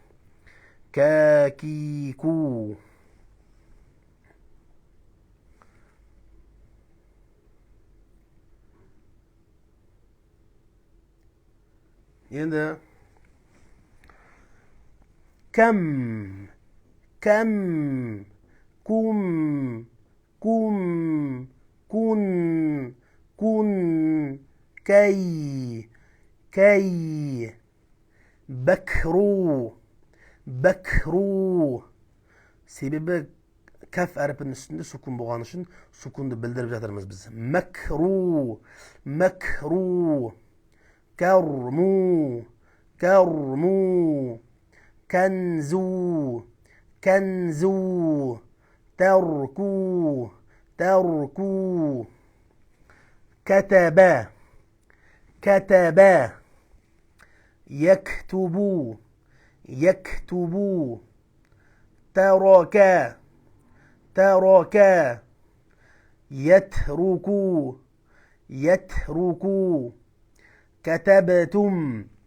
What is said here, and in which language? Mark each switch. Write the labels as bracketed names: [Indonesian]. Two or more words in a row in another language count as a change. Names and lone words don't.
[Arabic] Кәкику. енді кәм. Кәм. Кум. Кум. Кун. Кун. كي. كي. بكرو. بكرو. [Kazakh] себебі кәф әріпінің үстінде сукун болған үшін сукунды білдіріп жатырмыз біз. [Arabic] Мәкру. Мәкру. كرمو. كرمو. كنزو. كنزو. تركو. تركوا كتب كتب يكتب يكتب ترك ترك يترك يترك كتبتم